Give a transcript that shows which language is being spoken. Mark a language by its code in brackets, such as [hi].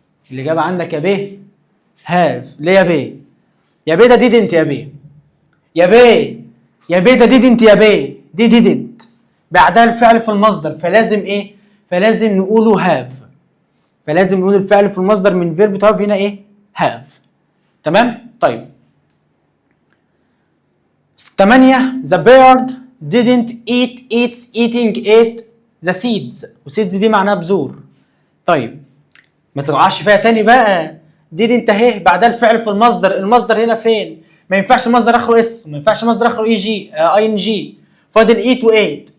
[ar] الاجابه عندك يا بيه هاف. ليه يا بيه؟ يا بيه ده didn't يا بيه، يا بيه ده didn't يا بيه، دي didn't بعدها الفعل في المصدر، فلازم ايه؟ فلازم نقوله هاف، فلازم نقول الفعل في المصدر من فيرب تو هاف هنا ايه؟ هاف. تمام؟ طيب [en] 8 the bird didn't eating ate the seeds، وseeds [ar] دي معناها بذور. طيب ما تقعش فيها تاني بقى، didn't اهي بعدها الفعل في المصدر، المصدر هنا فين؟ ما ينفعش مصدر اخره اس، وما ينفعش مصدر اخره اي جي اي ان جي، فاضل ايت وايت.